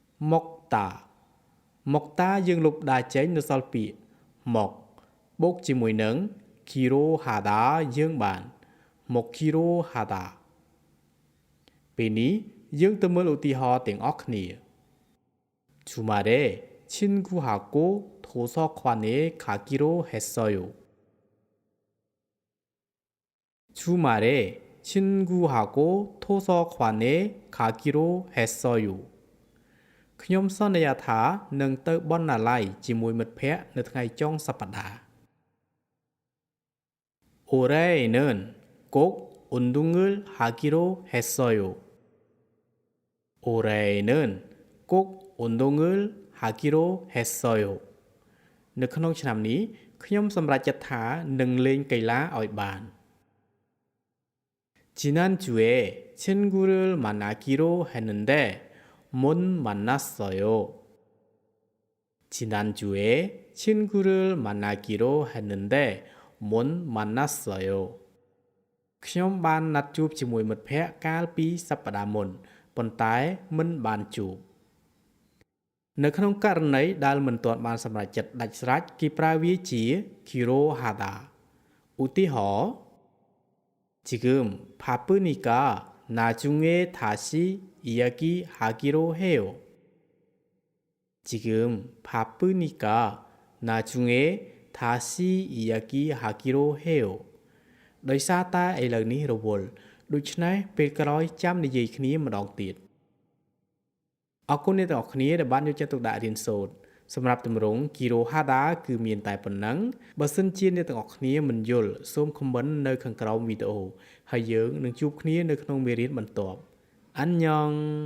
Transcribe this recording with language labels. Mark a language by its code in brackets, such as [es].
[km] មុកតាយើងលុបដាចេញនៅសល់ពាក្យមកបូកជាមួយនឹងគីរ៉ូហាដាយើងបានមកគីរ៉ូហាដាពេលនេះយើងទៅមើលឧទាហរណ៍ទាំងអស់គ្នា [ko] 주말에 친구하고 도서관에 가기로 했어요. 주말에 친구하고 도서관에 가기로 했어요. [km] ខ្ញុំសន្យាថានឹងទៅបណ្ណាល័យជាមួយមិត្តភ័ក្តិនៅថ្ងៃចុងសប្តាហ៍ [ko] 올해에는 꼭 운동을 하기로 했어요. 올해에는 꼭 운동을 하기로 했어요. [km] នៅក្នុងឆ្នាំនេះខ្ញុំសម្រេចចិត្តថានឹងលេងកីឡាឲ្យបាន [ko] 지난주에 친구를 만나기로 했는데 못 만났어요. 지난주에 친구를 만나기로 했는데 못 만났어요. [km] ខ្ញុំបានណាត់ជួបជាមួយមិត្តភ័ក្តិកាលពីសប្តាហ៍មុនប៉ុន្តែមិនបានជួបនៅក្នុងករណីដែលមិនទាន់បានសម្រេចចិត្តដាច់ស្រេចគេប្រើវាជាគីរ៉ូហាដាឧទាហរណ៍ [ko] 지금 바쁘니까 나중에 다시 이야기하기로 해요. 지금 바쁘니까 나중에 다시 이야기하기로 해요. [km] ដោយសារតែឥឡូវនេះរវល់ដូច្នេះពេលក្រោយចាំនិយាយគ្នាម្ដងទៀតអរគុណអ្នកទាំងអស់គ្នាដែលបានយកចិត្តទុកដាក់រៀនសូត្រសម្រាប់ទម្រង់គីរ៉ូហាដាគឺមានតែប៉ុណ្ណឹងបើសិនជាអ្នកទាំងអស់គ្នាមិនយល់សូមខមមិននៅខាងក្រោមវីដេអូហើយយើងនឹងជួបគ្នានៅក្នុងមេរៀនបន្ទាប់អានញ៉ង់